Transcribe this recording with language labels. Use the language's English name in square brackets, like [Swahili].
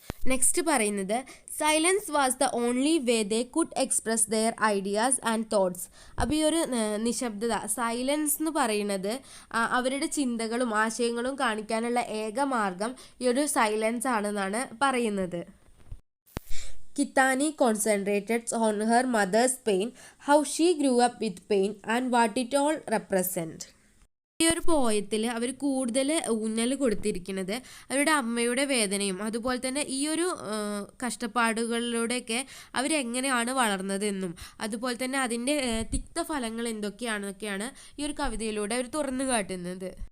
[English] next [Malayalam] പറയുന്നത് [English] Silence was the only way they could express their ideas and thoughts. [Malayalam] അപ്പോൾ ഈ ഒരു നിശബ്ദത സൈലൻസ് എന്ന് പറയുന്നത് അവരുടെ ചിന്തകളും ആശയങ്ങളും കാണിക്കാനുള്ള ഏക മാർഗം ഈ ഒരു സൈലൻസ് ആണെന്നാണ് പറയുന്നത്. [English] Kitani concentrates on her mother's pain, how she grew up with pain, and what it all represents. [Malayalam] ഈ ഒരു പോയത്തിൽ അവർ കൂടുതൽ ഊന്നൽ കൊടുത്തിരിക്കുന്നത് അവരുടെ അമ്മയുടെ വേദനയും അതുപോലെ തന്നെ ഈ ഒരു കഷ്ടപ്പാടുകളിലൂടെയൊക്കെ അവരെങ്ങനെയാണ് വളർന്നതെന്നും അതുപോലെ തന്നെ അതിൻ്റെ തിക്തഫലങ്ങൾ എന്തൊക്കെയാണെന്നൊക്കെയാണ് ഈ ഒരു കവിതയിലൂടെ അവർ തുറന്നു കാട്ടുന്നത്.